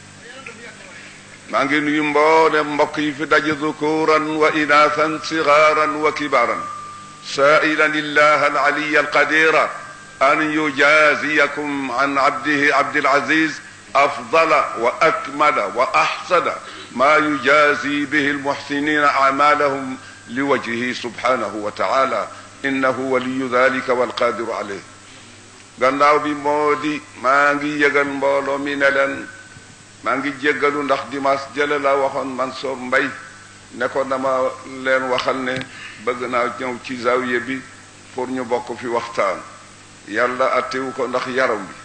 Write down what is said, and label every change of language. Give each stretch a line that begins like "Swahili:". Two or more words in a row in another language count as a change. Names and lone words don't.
Wolof: maa ngi nuyu mboolem mbokk yi fi daje
Arabic: ذكوراً وإناثاً صغاراً وكباراً سائلاً الله العلي القادر أن يجازيكم عن عبده عبد العزيز أفضل وأكمل وأحسن ما يجازي به المحسنين أعمالهم لوجهه سبحانه وتعالى إنه ولي ذلك والقادر عليه.
Wolof: gannaaw bi moo di maa ngi yëgal mbooloo mi ne leen maa ngi jéggalu ndax dimanche jële la waxoon Mansour Mbaye ne ko dama leen waxal ne bëgg naa ñëw ci zawiya bi pour ñu bokk fi waxtaan yàlla attewu ko ndax yaram bi